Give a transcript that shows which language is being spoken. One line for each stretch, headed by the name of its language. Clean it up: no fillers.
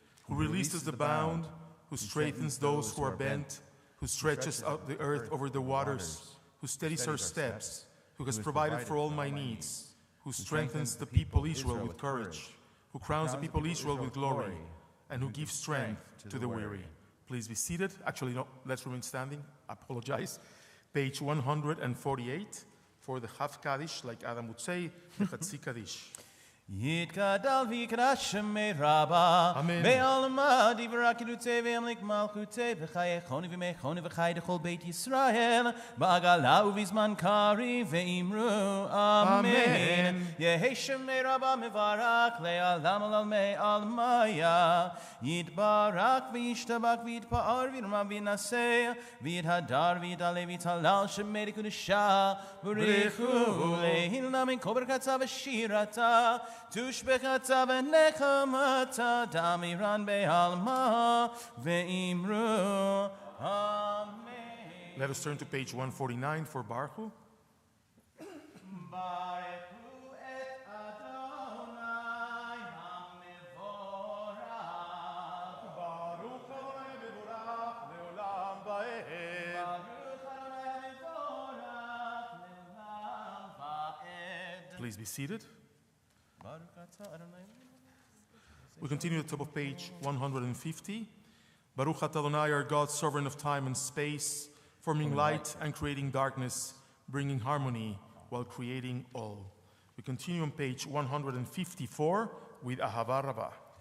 English: who releases the bound, who straightens those who are bent, who stretches out the earth over the waters, who steadies our steps, who has provided for all my needs, who strengthens the people Israel with courage, who crowns the people Israel with glory, and who gives strength to the weary. Please be seated. Actually, no, let's remain standing. I apologize. Page 148 for the Half Kaddish, like Adam would say, the Chatzi Kaddish.
Aramaic: יתגדל ויקדש שמי רבה, אמן. בעלמא דברה קדוצי וימליך מלכותי, וחיי חוני וימי חוני וחי לכל בית ישראל, בעגלה ובזמן קריב ואמרו אמן. יהי שמי רבה מברך לעלם ולעלמי עלמיה, יתברך וישתבח ויתפאר וירמה וינשא, ויתהדר ויתעלה ויתהלל שמי לקדושה, בריחו להילנה מן כל ברכתה ושירתה, תושבחתה ונחמתה, דמירן בעלמה ואמרו אמן.
English: Let us turn to page 149 for Baruch.
Hebrew: ברכו את אדוני המבורך. Baruch Adonai mevorach leolam vaed. ברוך אדוני המבורך לעולם ועד.
English: Please be seated.
Hebrew: ברוך אתה אדוני.
English: We continue at the top of page 150. Baruch atah Adonai, our God, sovereign of time and space, forming light and creating darkness, bringing harmony while creating all. We continue on page 154 with Ahava Rabbah.